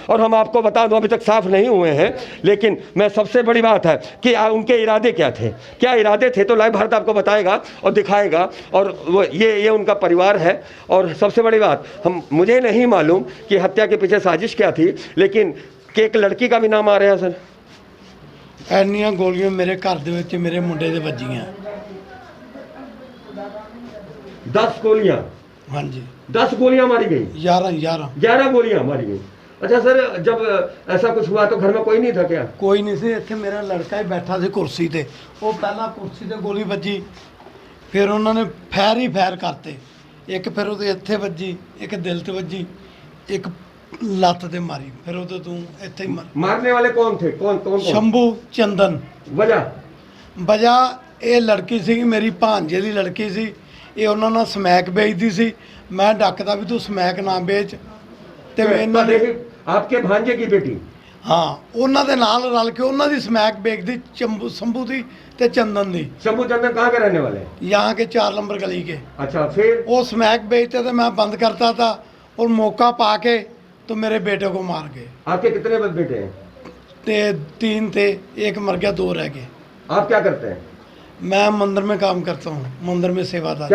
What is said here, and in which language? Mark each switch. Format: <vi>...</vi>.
<hi>और हम आपको बता दूं अभी तक साफ नहीं हुए हैं, लेकिन मैं सबसे बड़ी बात है कि उनके इरादे क्या थे, क्या इरादे थे, तो लाइव भारत आपको बताएगा और दिखाएगा। और वो ये उनका परिवार है। और सबसे बड़ी बात, मुझे नहीं मालूम कि हत्या के पीछे साजिश क्या थी, लेकिन कि एक लड़की का भी नाम आ रहा है सर।</hi> <pa>ਐਨੀਆਂ ਗੋਲੀਆਂ ਮੇਰੇ ਘਰ ਦੇ ਵਿੱਚ ਮੇਰੇ ਮੁੰਡੇ ਦੇ ਵੱਜੀਆਂ।</pa> <hi>10 गोलियां?</hi> <pa>ਹਾਂਜੀ</pa> <hi>10 गोलियां मारी गई? 11 गोलियां मारी गई। अच्छा सर, जब ऐसा कुछ हुआ तो घर में कोई नहीं था क्या?</hi> <pa>ਕੋਈ ਨਹੀਂ ਸੀ ਇੱਥੇ, ਮੇਰਾ ਲੜਕਾ ਹੀ ਬੈਠਾ ਸੀ ਕੁਰਸੀ ਤੇ। ਉਹ ਪਹਿਲਾਂ ਕੁਰਸੀ ਤੇ ਗੋਲੀ ਵੱਜੀ, ਫਿਰ ਉਹਨਾਂ ਨੇ ਫੈਰ ਹੀ ਫੈਰ ਕਰਤੇ। ਇੱਕ ਫਿਰ ਉਹਦੇ ਇੱਥੇ ਵੱਜੀ, ਇੱਕ ਦਿਲ ਤੇ ਵੱਜੀ, ਇੱਕ ਲੱਤ ਤੇ ਮਾਰੀ, ਫਿਰ ਉਹਦੇ ਤੋਂ ਇੱਥੇ ਹੀ</pa> <hi>मारने वाले कौन थे? कौन?</hi> <pa>ਸ਼ੰਭੂ ਚੰਦਨ।</pa> <hi>वजह</hi> <pa>ਇਹ ਲੜਕੀ ਸੀ, ਮੇਰੀ ਭਾਂਜੇ ਦੀ ਲੜਕੀ ਸੀ। ਇਹ ਉਹਨਾਂ ਨਾਲ ਸਮੈਕ ਵੇਚਦੀ ਸੀ। ਮੈਂ ਡੱਕਦਾ ਵੀ ਤੂੰ ਸਮੈਕ ਨਾ ਵੇਚ, ਤੇ ਇਹਨਾਂ ਨੇ</pa> <hi>आपके भांजे की बेटी?</hi> <pa>ਹਾਂ, ਉਹਨਾਂ ਦੇ ਨਾਲ ਰਲ ਕੇ ਉਹਨਾਂ ਦੀ ਸਮੈਕ ਵੇਚਦੀ, शंभू ਦੀ ਤੇ चंदन दी।</pa> <hi>शंभू चंदन कहाँ के रहने वाले हैं? यहाँ के 4 नंबर गली के। अच्छा, फिर वो स्मैक बेचते थे, मैं बंद करता था और मौका पाके तो मेरे बेटे को मार गए। आपके कितने बेटे हैं? 3 थे, एक मर गया, 2 रह गए। आप क्या करते हैं? मैं मंदिर में काम करता हूँ, मंदिर में सेवादार।</hi>